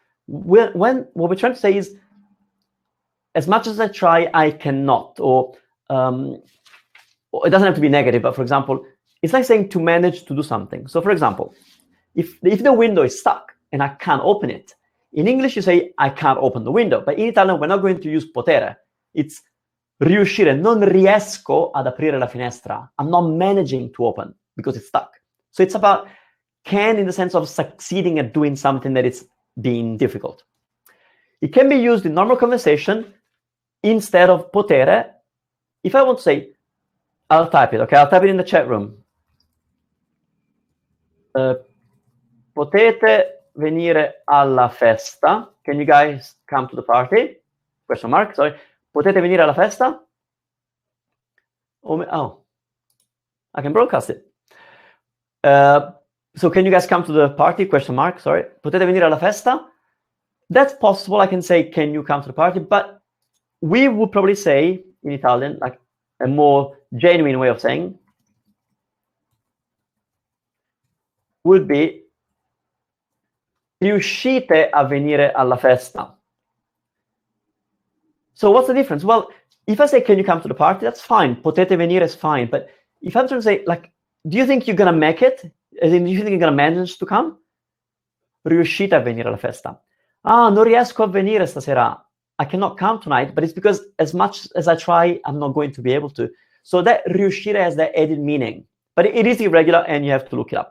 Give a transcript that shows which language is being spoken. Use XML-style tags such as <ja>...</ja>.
<en>What we're trying to say is, as much as I try, I cannot, or it doesn't have to be negative, but for example, it's like saying to manage to do something. So for example, if the window is stuck and I can't open it, in English you say I can't open the window, but in Italian we're not going to use potere.</en> <it>It's riuscire, non riesco ad aprire la finestra.</it> <en>I'm not managing to open because it's stuck. So it's about can in the sense of succeeding at doing something that is being difficult. It can be used in normal conversation instead of potere. If I want to say, I'll type it, okay? I'll type it in the chat room.</en> <it>Potete venire alla festa?</it> <en>Can you guys come to the party? Question mark, sorry.</en> <it>Potete venire alla festa?</it> <en>Oh, I can broadcast it. So can you guys come to the party? Question mark, sorry.</en> <it>Potete venire alla festa?</it> <en>That's possible. I can say, can you come to the party? But we would probably say in Italian, like a more genuine way of saying would be</en> <it>riuscite a venire alla festa?</it> <en>So what's the difference? Well, if I say, can you come to the party? That's fine.</en> <it>Potete venire</it> <en>is fine. But if I'm trying to say, like, do you think you're going to make it? As in, do you think you're going to manage to come?</en> <it>Riuscite a venire alla festa? Ah, non riesco a venire stasera.</it> <en>I cannot come tonight, but it's because as much as I try, I'm not going to be able to. So that riuscire has that added meaning. But it is irregular and you have to look it up.</en>